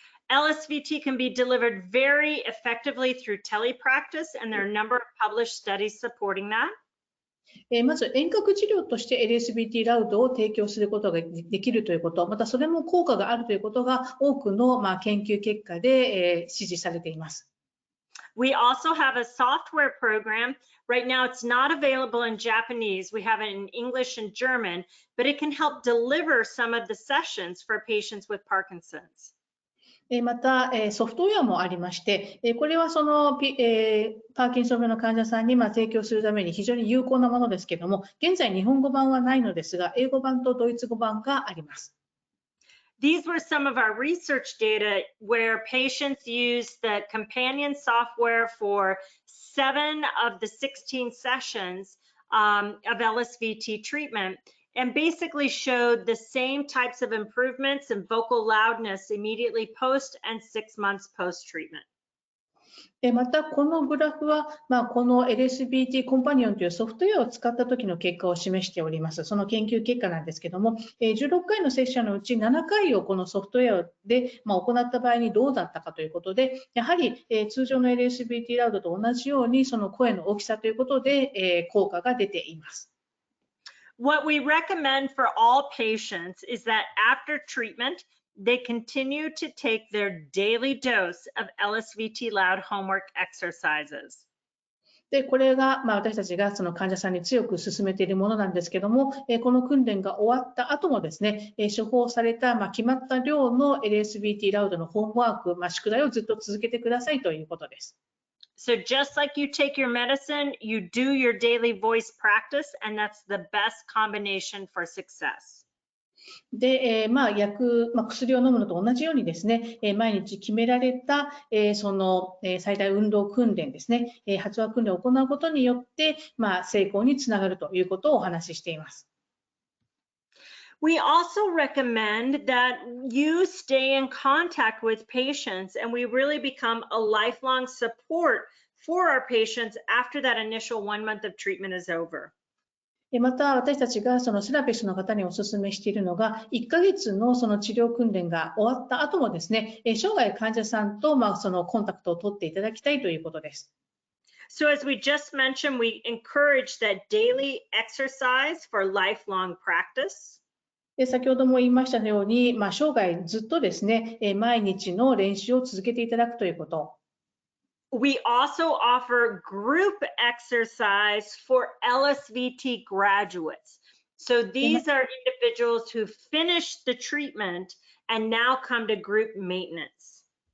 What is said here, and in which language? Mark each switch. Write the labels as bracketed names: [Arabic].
[English] LSVT can be delivered very effectively through telepractice, and there are a number of published studies supporting that. [Japanese] まず遠隔治療として LSVT Loud を提供することができるということ、またそれも効果があるということが多くの研究結果で支持されています。 [English] We also have a software program. Right now it's not available in Japanese. We have it in English and German, but it can help deliver some of the sessions for patients with Parkinson's. [Japanese] また、ソフトウェアもありまして、これはその、パーキンソン病の患者さんに提供するために非常に有効なものですけれども、現在日本語版はないのですが、英語版とドイツ語版があります。 [English] These were some of our research data where patients used the companion software for 7 of the 16 sessions of LSVT treatment. And basically showed the same types of improvements in vocal loudness immediately post and 6 months post treatment. [Japanese] また、このグラフは、この LSVT コンパニオンというソフトウェアを使った時の結果を示しております。その研究結果なんですけども、16回のセッションのうち7回をこのソフトウェアで行った場合にどうだったかということで、やはり通常の LSVT Loud と同じようにその声の大きさということで効果が出ています。 [English] What we recommend for all patients is that after treatment, they continue to take their daily dose of LSVT Loud homework exercises. [Japanese] で、これが私たちがその患者さんに強く勧めているものなんですけども、この訓練が終わった後もですね、処方された決まった量の LSVT Loud のホームワーク、宿題をずっと続けてくださいということです。 [English] So just like you take your medicine, you do your daily voice practice, and that's the best combination for success. [Japanese] で、薬を飲むのと同じようにですね、毎日決められた、その最大運動訓練ですね、発話訓練を行うことによって、成功につながるということをお話ししています。 [English] We also recommend that you stay in contact with patients and we really become a lifelong support for our patients after that initial 1 month of treatment is over. [Japanese] また私たちがそのセラピストの方にお勧めしているのが、1ヶ月のその治療訓練が終わった後もですね、生涯患者さんとそのコンタクトを取っていただきたいということです。 [English] So as we just mentioned, we encourage that daily exercise for lifelong practice. [Japanese] 先ほども言いましたように、生涯ずっとですね、毎日の練習を続けていただくということ。 [English] We also offer group exercise for LSVT graduates. So these are individuals who finished the treatment and now come to group maintenance.